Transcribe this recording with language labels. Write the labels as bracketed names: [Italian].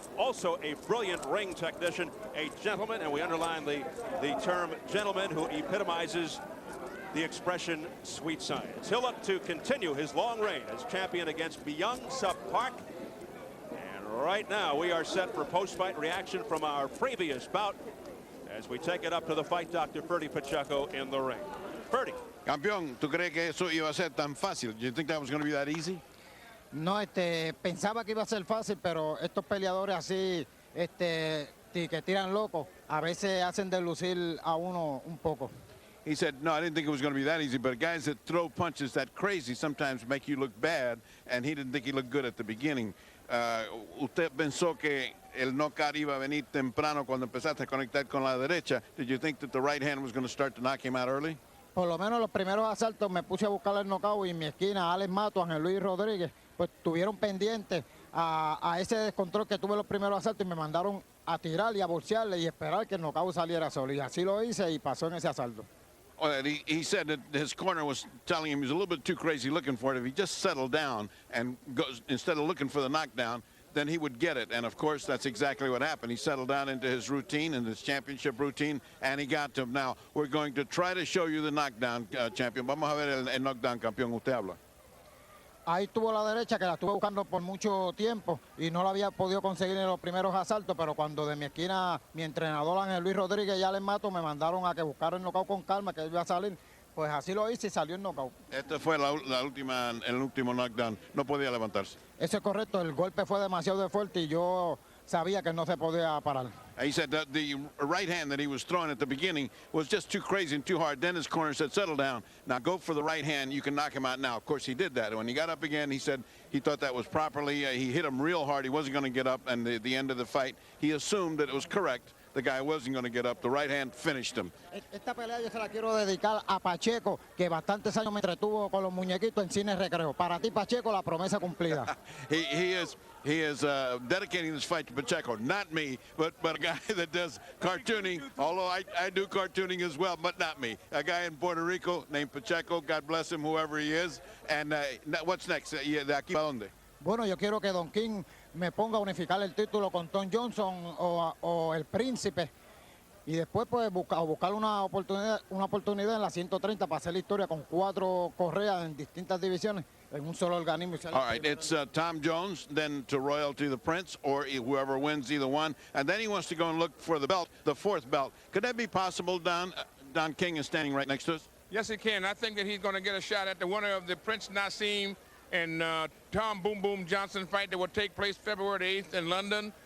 [English] Also a brilliant ring technician, a gentleman, and we underline the term gentleman, who epitomizes the expression sweet science. He'll look to continue his long reign as champion against Byung-Sup Park. And right now we are set for post-fight reaction from our previous bout as we take it up to the fight doctor, Ferdy Pacheco, in the ring. Ferdy. [Spanish] Campeón, ¿tú crees que eso iba a ser tan fácil? [English] Do you think that was going to be that easy? [Spanish] No, pensaba que iba a ser fácil, pero estos peleadores así, que tiran locos, a veces hacen delucir a uno un poco. [English] He said, no, I didn't think it was going to be that easy, but guys that throw punches that crazy sometimes make you look bad, and he didn't think he looked good at the beginning. [Spanish] ¿Usted pensó que el knockout iba a venir temprano cuando empezaste a conectar con la derecha? [English] Did you think that the right hand was going to start to knock him out early? [Spanish] Por lo menos los primeros asaltos me puse a buscar el knockout y en mi esquina, Alex Mato, Ángel Luis Rodríguez, pues tuvieron pendientes a ese descontrol que tuve los primeros asaltos y me mandaron a tirar y a bolsearle y esperar que el knockout saliera solo. Y así lo hice y pasó en ese asalto. [English] Well, he said that his corner was telling him he was a little bit too crazy looking for it. If he just settled down and goes, instead of looking for the knockdown, then he would get it. And, of course, that's exactly what happened. He settled down into his routine, and his championship routine, and he got to him. Now, we're going to try to show you the knockdown, champion. [Spanish] Vamos a ver el knockdown, campeón. Usted habla. Ahí tuvo la derecha, que la estuve buscando por mucho tiempo y no la había podido conseguir en los primeros asaltos, pero cuando de mi esquina mi entrenador Ángel Luis Rodríguez y Alex Mato me mandaron a que buscara el knockout con calma, que iba a salir, pues así lo hice y salió el knockout. Este fue el último knockdown. No podía levantarse. Eso es correcto, el golpe fue demasiado fuerte y yo sabía que no se podía parar. [English] He said that the right hand that he was throwing at the beginning was just too crazy and too hard. Then his corner said, settle down. Now go for the right hand. You can knock him out now. Of course, he did that. When he got up again, he said he thought that was properly. He hit him real hard. He wasn't going to get up. And the end of the fight, he assumed that it was correct, the guy wasn't going to get up. The right hand finished him. [Spanish] Esta pelea yo se la quiero dedicar a Pacheco, que bastantes años me entretuvo con los muñequitos en cine recreo. Para ti, Pacheco, la promesa cumplida. [English] He is dedicating this fight to Pacheco, not me, but a guy that does cartooning, although I do cartooning as well, but not me. A guy in Puerto Rico named Pacheco, God bless him, whoever he is. And what's next? [Spanish] ¿De aquí para dónde? Bueno, yo quiero que Don King me ponga a unificar el título con Tom Johnson o el Príncipe. Y después pues buscar una oportunidad en la 130 para hacer la historia con 4 correas en distintas divisiones en un solo organismo. [English] All right, it's Tom Jones, then to Royalty the Prince, or whoever wins either one. And then he wants to go and look for the belt, the 4th belt. Could that be possible, Don? Don King is standing right next to us. Yes, it can. I think that he's going to get a shot at the winner of the Prince Nassim and Tom Boom Boom Johnson fight that will take place February 8th in London.